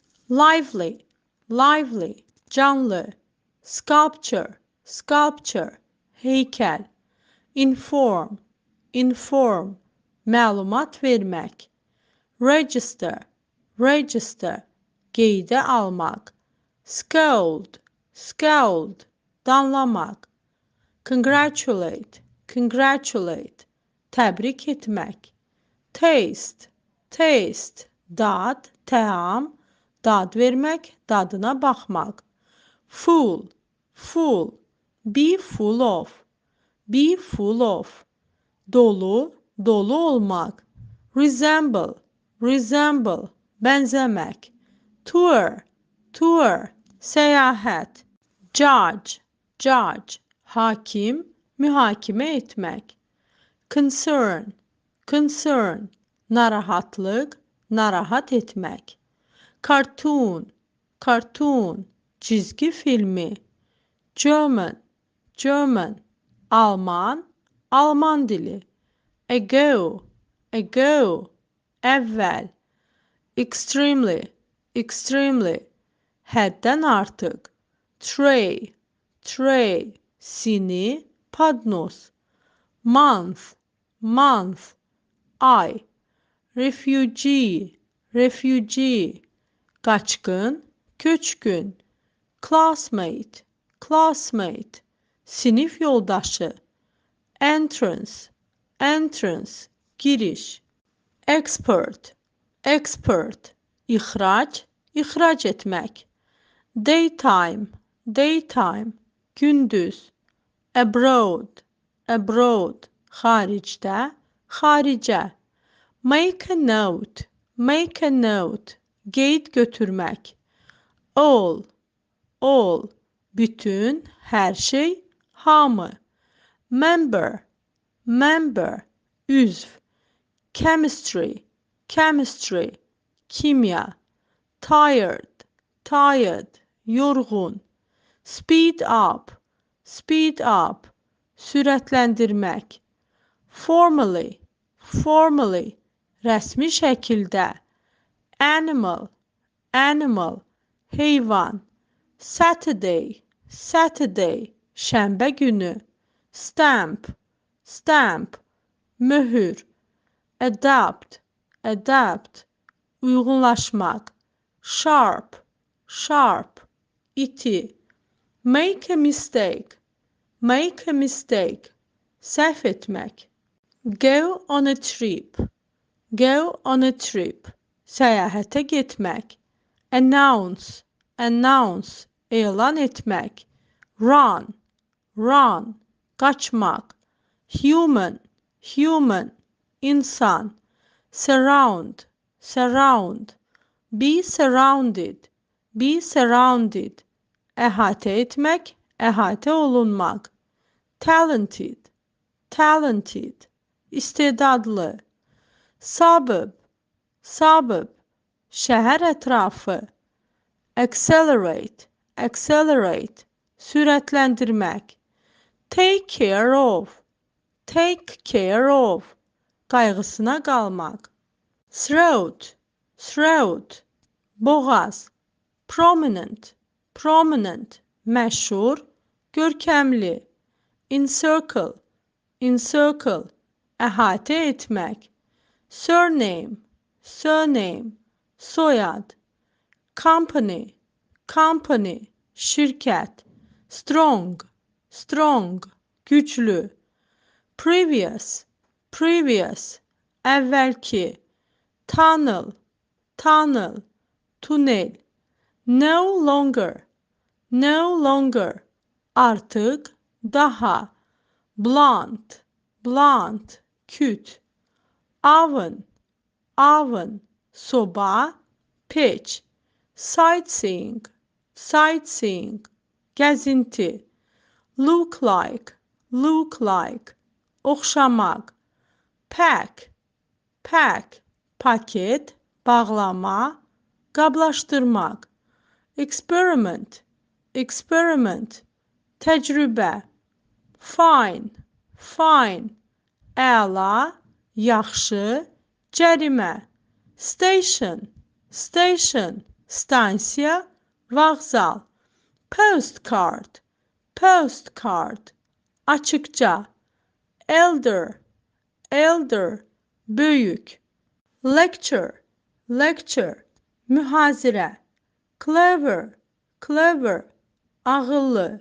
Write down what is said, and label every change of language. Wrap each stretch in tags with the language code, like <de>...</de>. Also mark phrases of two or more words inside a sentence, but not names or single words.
<en>lively, lively, canlı, sculpture, sculpture, heykel, inform, inform,</en> <az>məlumat vermək,</az> <en>register, register,</en> <az>qeydə almaq,</az> <en>scold, scold,</en> <az>danlamaq,</az> <en>congratulate, congratulate,</en> <az>təbrik etmək,</az> <en>taste, taste,</en> <az>dad, təam, dad vermək, dadına baxmaq,</az> <en>full, full, be full of, be full of,</en> <az>dolu, dolu olmaq,</az> <en>resemble, resemble,</en> <az>bənzəmək,</az> <en>tour, tour, səyahət, judge, judge,</en> <az>hakim, mühakimə etmək,</az> <en>concern, concern,</en> <az>narahatlıq, narahat etmək,</az> <en>cartoon, cartoon,</en> <az>çizgi filmi,</az> <en>German, German,</en> <az>Alman, Alman dili,</az> <en>ago, ago, əvvəl, extremely, extremely,</en> <az>həddən artıq,</az> <en>tray, tray,</en> <az>sini, padnos,</az> <en>month, month, ay, refugee, refugee,</en> <az>qaçqın, köçkün,</az> <en>classmate, classmate,</en> <az>sinif yoldaşı, entrance,</az> <en>entrance, giriş, expert, expert,</en> <az>ixrac, ixrac etmək,</az> <en>daytime, daytime, gündüz, abroad, abroad,</en> <az>xaricdə, xaricə,</az> <en>make a note, make a note,</en> <az>qeyd götürmək,</az> <en>all, all,</en> <az>bütün, hər şey, hamı,</az> <en>member, member, üzv, chemistry, chemistry, kimya, tired, tired, yorğun, speed up, speed up, sürətləndirmək, formally, formally,</en> <az>rəsmi şəkildə,</az> <en>animal, animal,</en> <az>heyvan,</az> <en>Saturday, Saturday,</en> <az>şənbə günü,</az> <en>stamp, stamp, möhür, adapt, adapt, uyğunlaşmaq, sharp, sharp, iti, make a mistake, make a mistake,</en> <az>səhv etmək,</az> <en>go on a trip, go on a trip,</en> <az>səyahətə getmək,</az> <en>announce, announce,</en> <az>elan etmək,</az> <en>run, run,</en> <az>qaçmaq,</az> <en>human, human, insan, surround, surround, be surrounded, be surrounded,</en> <az>əhatə etmək, əhatə olunmaq,</az> <en>talented, talented,</en> <az>istedadlı,</az> <en>suburb, suburb,</en> <az>şəhər ətrafı,</az> <en>accelerate, accelerate, sürətləndirmək, take care of,</en> <az>qayğısına qalmaq,</az> <en>throat, throat, boğaz, prominent, prominent,</en> <az>məşhur, görkəmli,</az> <en>encircle, encircle,</en> <az>əhatə etmək,</az> <en>surname, surname,</en> <az>soyad,</az> <en>company, company, şirkət, strong, strong, güclü, previous, previous, əvvəlki, tunnel, tunnel, tunel, no longer, no longer,</en> <az>artıq, daha,</az> <en>blunt, blunt,</en> <az>küt,</az> <en>oven, oven,</en> <az>soba, peç,</az> <en>sightseeing, sightseeing,</en> <az>gəzinti,</az> <en>look like, oxşamaq, pack, pack,</en> <az>paket, bağlama, qablaşdırmaq,</az> <en>experiment, experiment,</en> <az>təcrübə,</az> <en>fine, fine,</en> <az>əla, yaxşı, cərimə,</az> <en>station, station,</en> <az>stansiya, vağzal.</az> <en>Postcard, postcard, açıkça. Elder, elder, büyük. Lecture, lecture,</en> <az>mühazirə.</az> <en>Clever, clever, ağıllı.</en>